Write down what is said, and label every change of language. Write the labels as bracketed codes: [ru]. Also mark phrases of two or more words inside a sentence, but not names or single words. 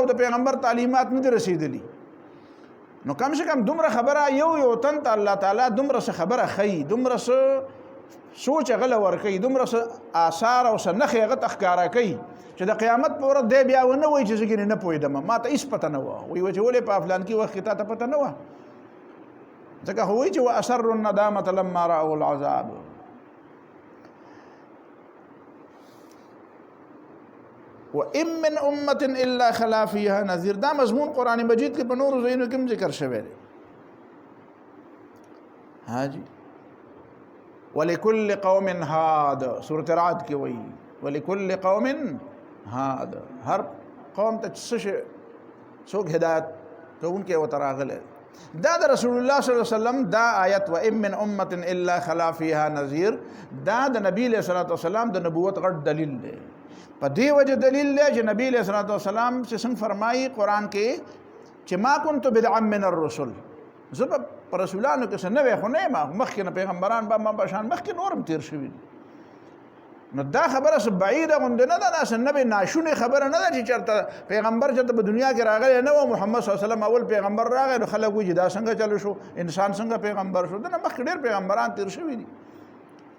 [ps] د پیغمبر تعلیمات نه دي رسېدلي نو [ur] کم سے کم [ps] دومره خبره یو تن ته الله تعالی دومره څه خبره ښیي دومره څه سوچ هغه له ورکوي دومره څه آثار او څه نښې هغه ته ښکاره کوي چې د قیامت په ورځ دی بیا ونه وایي چې زه ګینې نه پوهېدم ما ته هېڅ پته نه وه وایي چې ولې په فلان کې وخت کې تا ته پته نه وه ځکه خو وایي چې [ar] واسروا الندامة لما رأوا العذاب وَإِن مِّنْ أُمَّةٍ إِلَّا خَلَا فِيهَا نَذِيرٌ [ps] دا مضمون قرآن مجید کې په نورو ځایونو کې هم ذکر شوی دی ها جی [ar] وَلِكُلِّ قَوْمٍ هَادٍ [ps] سورۃ رعد کې وایي [ar] وَلِكُلِّ قَوْمٍ هَادٍ [ps] هر قوم ته څوک هدایت کوونکی ورته راغلی دا د رسول الله [ar] صلی الله علیه وسلم [ps] دا آیت [ar] وَإِن مِّنْ أُمَّةٍ إِلَّا خَلَا فِيهَا نَذِيرٌ [ps] دا د نبی [ar] علیہ الصلوۃ والسلام [ps] د نبوت غټ دلیل دی په دې وجه دلیل دی چې نبی [ar] علیہ الصلوۃ والسلام [ps] چې څنګه فرمایي قرآن کې چې [ar] ما كنت بدعا من الرسل [ps] زه په رسولانو کې څه نوی خو نه یم مخکې نه پیغمبران به ما بشان مخکې نورم تیر شوي نو دا خبره څه بعیده غوندې نه ده داسې نوې ناشونې خبره نه ده چې چېرته پیغمبر چېرته په دنیا کې راغلی نه و محمد [ar] صلی الله علیه وسلم [ps] اول پیغمبر راغی نو خلک وایي چې دا څنګه چلو شو انسان څنګه پیغمبر شو دنه مخکې ډېر پیغمبران تیر شوي دي